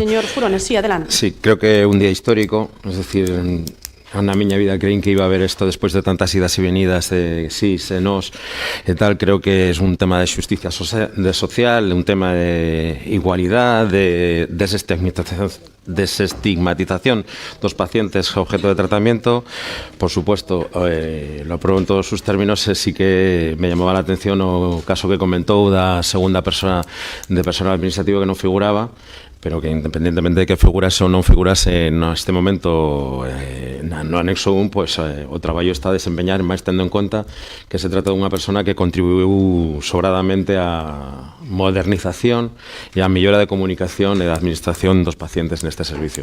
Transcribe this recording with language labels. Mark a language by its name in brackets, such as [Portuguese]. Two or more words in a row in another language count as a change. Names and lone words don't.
[Spanish] Señor Furones, sí, adelante. [Galician] Sí, creo que é un día histórico, [Spanish] es decir, [Galician] na miña vida creín que [Spanish] iba a haber [Galician] isto despois de tantas idas e venidas de sí, se nos e tal. Creo que é un tema de xusticia social, un tema de igualdade, de desestigmatización dos pacientes [Spanish] objeto de tratamiento. Por supuesto, lo apruebo en todos sus términos. Sí que me llamaba la atención [Galician] o caso que comentou da segunda persona de personal administrativo que non figuraba, pero que independentemente de que figurase ou non figurase neste momento no anexo 1, pois o traballo está a desempeñar, máis tendo en conta que se trata dunha persona que contribuiu sobradamente á modernización e á mellora de comunicación e da administración dos pacientes neste servicio.